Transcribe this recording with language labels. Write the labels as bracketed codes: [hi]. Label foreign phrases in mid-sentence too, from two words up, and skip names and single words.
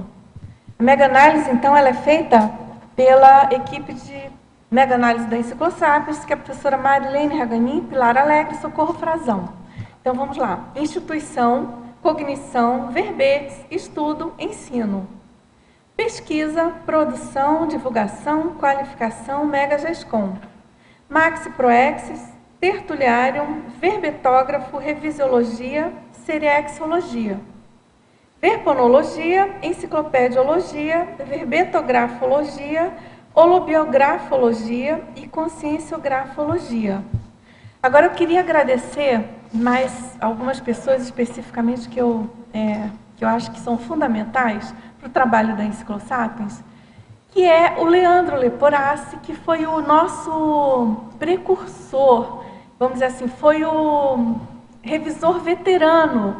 [pt] A mega-análise, então, ela é feita pela equipe de mega-análise da Enciclosapiens, que é a professora Marilene Raganin, Pilar Alegre e Socorro Frazão. Então, vamos lá. Instituição, cognição, verbetes, estudo, ensino. Pesquisa, produção, divulgação, qualificação, mega-gescom. Maxi Proexis, tertuliárium, verbetógrafo, revisiologia, seriexologia. Verponologia, enciclopediologia, verbetografologia, holobiografologia e conscienciografologia. Agora eu queria agradecer mais algumas pessoas especificamente que eu acho que são fundamentais para o trabalho da Enciclosapiens, que é o Leandro Leporassi, que foi o nosso precursor, vamos dizer assim, foi o revisor veterano.